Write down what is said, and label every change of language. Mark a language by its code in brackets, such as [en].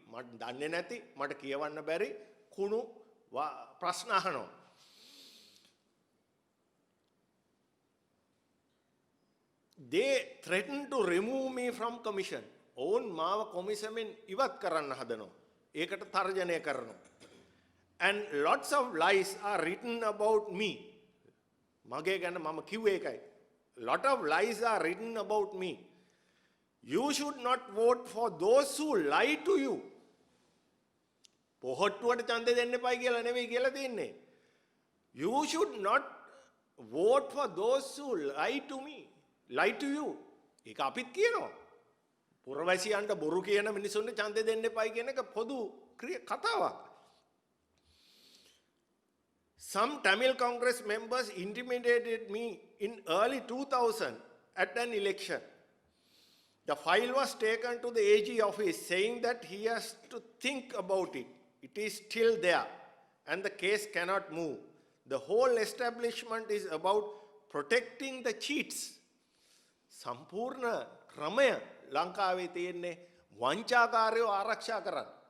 [si] මට දන්නේ නැති මට කියවන්න බැරි කුණු ප්‍රශ්න අහනවා. [en] They threaten to remove me from commission. [si] ඔවුන් මාව කොමිසමෙන් ඉවත් කරන්න හදනවා. ඒකට තර්ජනය කරනවා. [en] And lots of lies are written about me. [si] මගේ ගැන මම කිව්වේ ඒකයි. [en] Lot of lies are written about me. You should not vote for those who lie to you. [si] පොහොට්ටුවට ඡන්දෙ දෙන්න එපයි කියලා නෙවෙයි කියලා තියෙන්නේ. [en] You should not vote for those who lie to me. Lie to you. [si] ඒක අපිත් කියනවා. පුරවැසියන්ට බොරු කියන මිනිසුන්ට ඡන්දෙ දෙන්න එපයි කියන එක පොදු කතාවක්. [en] Some Tamil Congress members intimidated me in early 2000 at an election. The file was taken to the AG office saying that he has to think about it. It is still there and the case cannot move. The whole establishment is about protecting the cheats. [si] සම්පූර්ණ ක්‍රමය ලංකාවේ තියෙන්නේ වංචාකාරයෝ ආරක්ෂා කරන්න.